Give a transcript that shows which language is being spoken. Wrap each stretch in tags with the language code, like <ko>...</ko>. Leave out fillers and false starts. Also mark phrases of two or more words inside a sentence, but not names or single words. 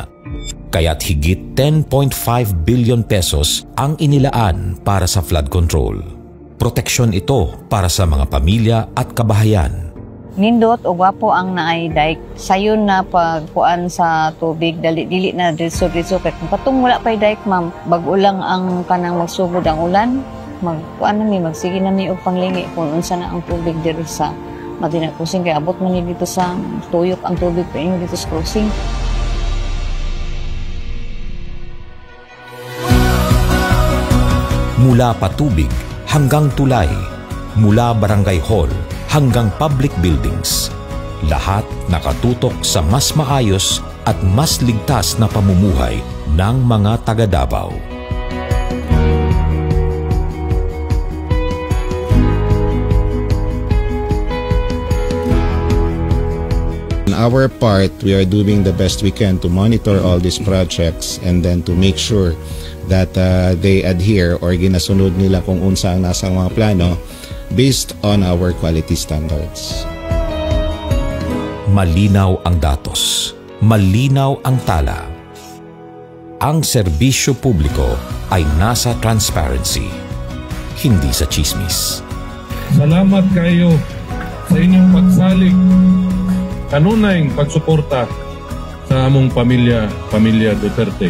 <tl>Kaya't higit 10.5 billion pesos ang inilaan para sa flood control. Proteksyon ito para sa mga pamilya at kabahayan.</tl> <ceb>Nindot o gwapo ang naay dike. Sayon na pagkuan sa tubig, dili na diso-diso. Patong wala pa'y dike, ma'am. Bago lang ang kanang magsugod ang ulan, magkuan nami, magsige nami og panglingi kung unsa na ang tubig diri sa Matina Crossing. Kaya abot man dito sa tuyok ang tubig pa inyo dito sa crossing.</ceb> <tl>Mula patubig hanggang tulay, mula barangay hall hanggang</tl> <en>public buildings,</en> <tl>lahat nakatutok sa mas maayos at mas ligtas na pamumuhay ng mga taga-Davao.</tl> <en>On our part, we are doing the best we can to monitor all these projects and then to make sure that they adhere or</en> <ceb>ginasunod nila kung unsa ang nasa mga plano</ceb> <en>based on our quality standards.</en> <tl>Malinaw ang datos, malinaw ang tala. Ang serbisyo publiko ay nasa transparency, hindi sa chismis.</tl> <ceb>Salamat kayo sa inyong pagsalig, kanunayng pagsuporta sa among pamilya Duterte.</ceb>